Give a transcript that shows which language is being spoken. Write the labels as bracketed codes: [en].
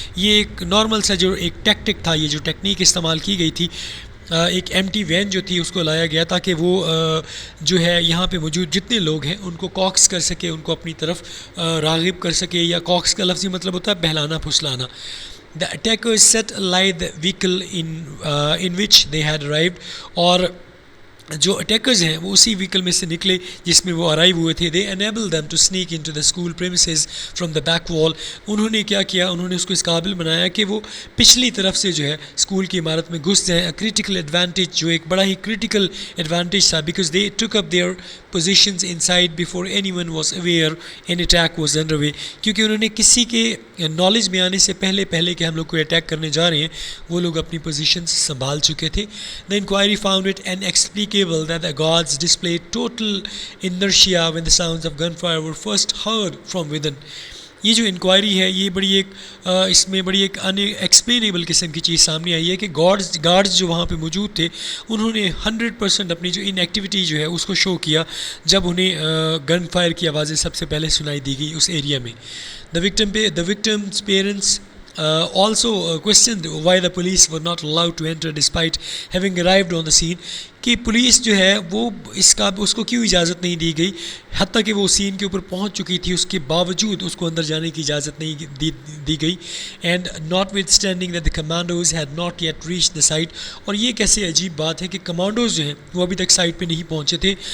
[ur] یہ ایک نارمل سا جو ایک ٹیکٹک تھا، یہ جو ٹیکنیک استعمال کی گئی تھی، ایک empty وین جو تھی اس کو لایا گیا تاکہ وہ جو ہے یہاں پہ موجود جتنے لوگ ہیں ان کو کاکس کر سکے، ان کو اپنی طرف راغب کر سکے، یا کاکس کا لفظی مطلب ہوتا ہے بہلانا پھسلانا. [en] The attackers set alight the vehicle in which they had arrived. [ur] اور جو اٹیکرز ہیں وہ اسی وہیکل میں سے نکلے جس میں وہ ارائیو ہوئے تھے. [en] They enable them to sneak into the school premises from the back wall. [ur] انہوں نے کیا کیا، انہوں نے اس کو اس قابل بنایا کہ وہ پچھلی طرف سے جو ہے اسکول کی عمارت میں گھس جائیں. [en] critical advantage, [ur] جو ایک بڑا ہی کریٹیکل ایڈوانٹیج تھا، [en] Because they took up their positions inside before anyone was aware an attack was underway. [ur] کیونکہ انہوں نے کسی کے نالج میں آنے سے پہلے کہ ہم لوگ کوئی اٹیک کرنے جا رہے ہیں وہ لوگ اپنی پوزیشنز سنبھال چکے تھے. [en] The inquiry found it inexplicable that the guards displayed total inertia when the sounds of gunfire were first heard from within. [ur] یہ جو انکوائری ہے یہ بڑی ایک اس میں بڑی ایک ان ایکسپلینیبل قسم کی چیز سامنے آئی ہے کہ گارڈز جو وہاں پہ موجود تھے انہوں نے 100% اپنی جو ان ایکٹیویٹی جو ہے اس کو شو کیا جب انہیں گن فائر کی آوازیں سب سے پہلے سنائی دی گئی اس ایریا میں. [en] The victim's parents also questioned why the police were not allowed to enter despite having arrived on the scene. [ur] کہ پولیس جو ہے وہ اس کو کیوں اجازت نہیں دی گئی، حتیٰ کہ وہ سین کے اوپر پہنچ چکی تھی اس کے باوجود اس کو اندر جانے کی اجازت نہیں دی گئی. [en] And notwithstanding that the commandos had not yet reach the site. [ur] اور یہ کیسے عجیب بات ہے کہ کمانڈوز جو ہیں وہ ابھی تک سائٹ پہ نہیں پہنچے تھے.